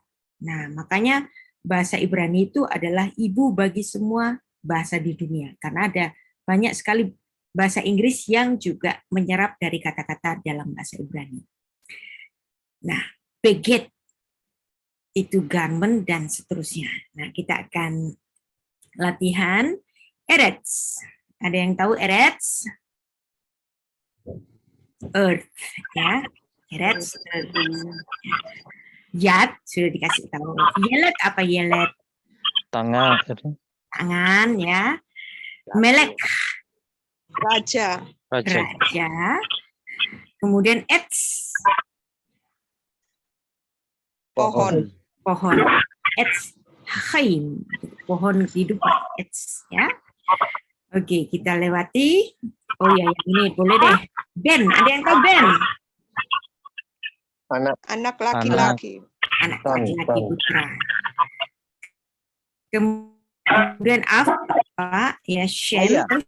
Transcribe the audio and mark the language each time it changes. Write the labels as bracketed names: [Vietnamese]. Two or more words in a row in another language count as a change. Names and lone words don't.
[Indonesian] Nah, makanya bahasa Ibrani itu adalah ibu bagi semua bahasa di dunia karena ada banyak sekali bahasa Inggris yang juga menyerap dari kata-kata dalam bahasa Ibrani. Nah, beget itu garment dan seterusnya. Nah, kita akan latihan Eretz. Ada yang tahu Eretz? Earth, ya. Eretz, earth. Yad, sudah dikasih tahu. Yelet apa yelet? Tangan. Tangan, ya. Melek. Raja. Raja. Kemudian Etz. Pohon. Pohon. [Hebrew] עץ. חיים. [Indonesian] Pohon kehidupan. Etz, ya. Oke, kita lewati. Oh ya, yang ini boleh deh. Ben, ada yang tahu Ben? Anak laki-laki. Anak laki-laki putra. Kemudian apa? Ya, Shem.